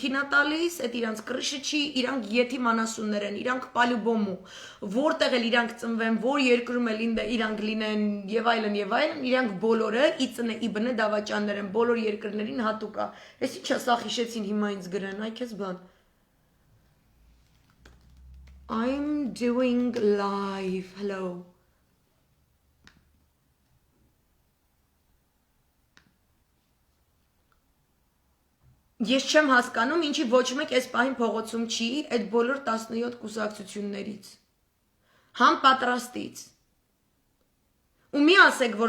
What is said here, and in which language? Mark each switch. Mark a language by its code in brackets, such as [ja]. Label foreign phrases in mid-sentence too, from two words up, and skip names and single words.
[hy] է տալիս, այդ իրանց կրիշը չի, իրանք եթիմ անասուններ են, իրանք պալյուբոմու, որտեղ էլ իրանք ծնվեն, որ երկրում էլ իրանք լինեն եւ այլն, իրանք բոլորը ի ծնե ի բնե դավաճաններ են, բոլոր երկրներին հատուկ է։ Էս ինչա սա հիշեցին հիմա ինձ գրեն, այ քեզ բան։ [en] I'm doing live, hello. [hy] Ես չեմ հասկանում, ինչի ոչ մեկ այս պահին փողոցում չի, այդ բոլոր 17 կուսակցություններից, համ պատրաստից, ու մի ասեք, որ